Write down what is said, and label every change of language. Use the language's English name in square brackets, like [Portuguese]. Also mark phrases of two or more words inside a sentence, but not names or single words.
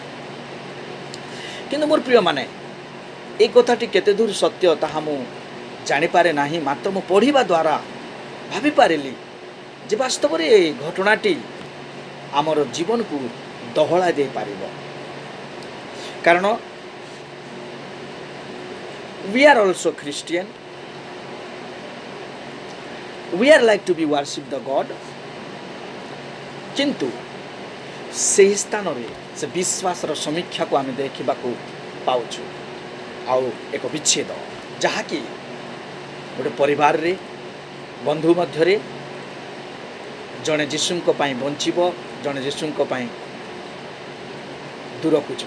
[Odia] କିନ୍ତୁ ମୋର ପ୍ରିୟମାନେ, ଏହି କଥାଟି କେତେ ଦୂର ସତ୍ୟ ତାହା ମୁଁ ଜାଣିପାରେ ନାହିଁ, ମାତ୍ର ମୁଁ ପଢ଼ିବା ଦ୍ୱାରା ଭାବିପାରିଲି ଯେ ବାସ୍ତବରେ ଏ ଘଟଣାଟି ଆମର ଜୀବନକୁ ଦହଳାଇ ଦେଇପାରିବ। କାରଣ [English] we are also Christian, we are like to be worship the God, [Odia] କିନ୍ତୁ ସେହି ସ୍ଥାନରେ ସେ ବିଶ୍ୱାସର ସମୀକ୍ଷାକୁ ଆମେ ଦେଖିବାକୁ ପାଉଛୁ। ଆଉ ଏକ ବିଚ୍ଛେଦ ଯାହାକି ଗୋଟେ ପରିବାରରେ, ବନ୍ଧୁ ମଧ୍ୟରେ ଜଣେ ଯୀଶୁଙ୍କ ପାଇଁ ବଞ୍ଚିବ, ଜଣେ ଯୀଶୁଙ୍କ ପାଇଁ ଦୂରକୁ ଯିବ।